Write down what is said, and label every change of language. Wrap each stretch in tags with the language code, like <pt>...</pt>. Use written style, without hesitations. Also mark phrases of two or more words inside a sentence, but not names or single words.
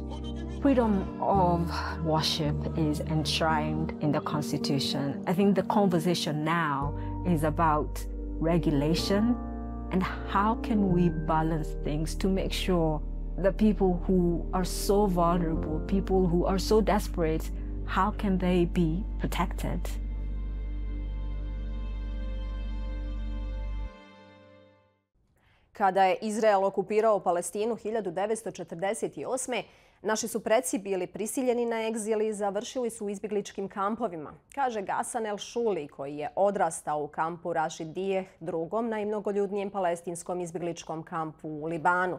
<en>Freedom of worship is enshrined in the Constitution. I think the conversation now is about regulation and how can we balance things to make sure the people who are so vulnerable, people who are so desperate, how can they be protected?</en> <bs>Kada je Izrael okupirao Palestinu 1948. naši su preci bili prisiljeni na egzil i završili su u izbjegličkim kampovima, kaže Gasan El Šuli, koji je odrastao u kampu Rašid Dijeh, drugom najmnogoljudnijem palestinskom izbjegličkom kampu u Libanu.</bs>